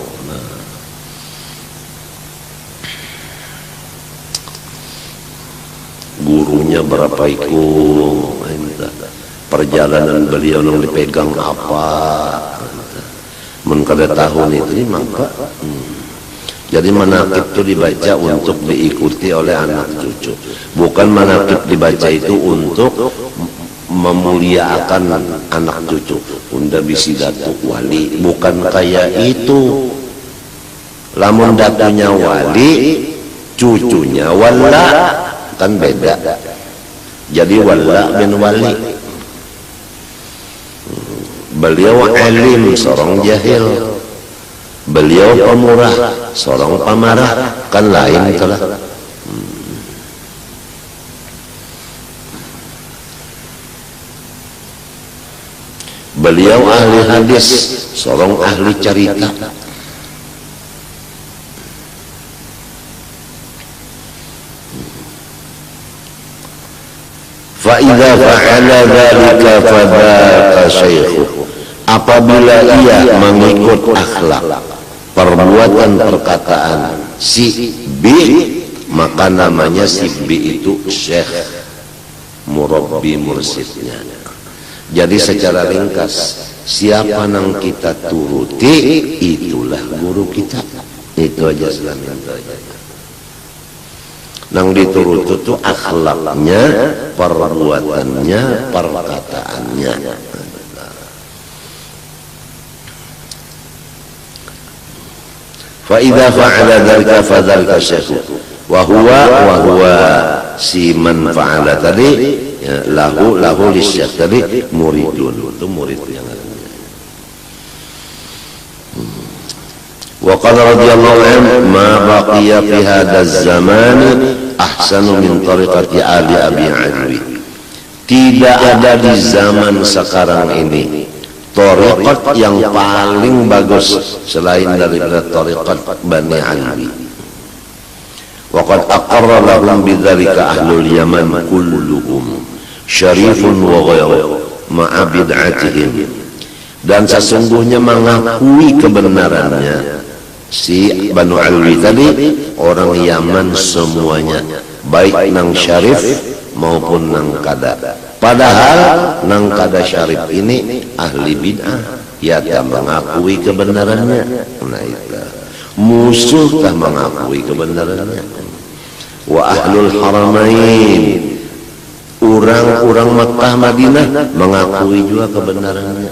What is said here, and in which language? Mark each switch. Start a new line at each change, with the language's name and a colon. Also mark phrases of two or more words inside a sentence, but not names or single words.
Indonesian: Gurunya berapa ikut, perjalanan beliau yang dipegang apa, mengkada tahun itu maka. Jadi manakib itu dibaca untuk diikuti oleh anak cucu, bukan manakib dibaca itu untuk memuliakan anak cucu.
Banjar: Unda bisi datuk wali, bukan kayak itu. Lamun datunya wali, cucunya wala.
Indonesian: Kan beda. Jadi wala bin wali, beliau alim, seorang jahil. Beliau pemurah, seorang pemarah, kan lain itulah. Beliau ahli hadis, seorang ahli cerita.
Arabic: فإذا فعل ذلك فذاك شيخ,
Indonesian: apabila ia mengikut akhlak, perbuatan, perkataan si B, maka namanya si B itu syekh, murabbi mursidnya. Jadi secara ringkas, siapa yang kita turuti itulah guru kita. Itu aja selamin aja.
Banjar: Nang diturut itu akhlaknya, perbuatannya, perkataannya.
Arabic: فإذا فعل ذلك فذلك شيخ وهو من فعل
Indonesian: tadi ya,
Arabic: له للشيخ tadi muridun,
Indonesian: itu murid yang ada.
Arabic: وقال رضي الله عنه ما بقي في هذا الزمان أحسن من طريقة آل أبي علوي.
Indonesian: Tidak ada di zaman sekarang ini tariqat yang paling bagus selain daripada tariqat Bani Alwi.
Arabic: وقد أقر لهم بذلك أهل اليمن كلهم شريف وغير مع بدعتهم.
Banjar: Dan sesungguhnya mengakui kebenarannya si Banu Alwi tadi orang Yaman semuanya, baik nang syarif maupun nang kada. Padahal nang kada syarif ini ahli bid'ah, ya tak mengakui kebenarannya.
Indonesian: Nah itu musuh tak mengakui kebenarannya.
Arabic: وأهل الحرمين,
Indonesian: orang-orang Makkah Madinah mengakui juga kebenarannya.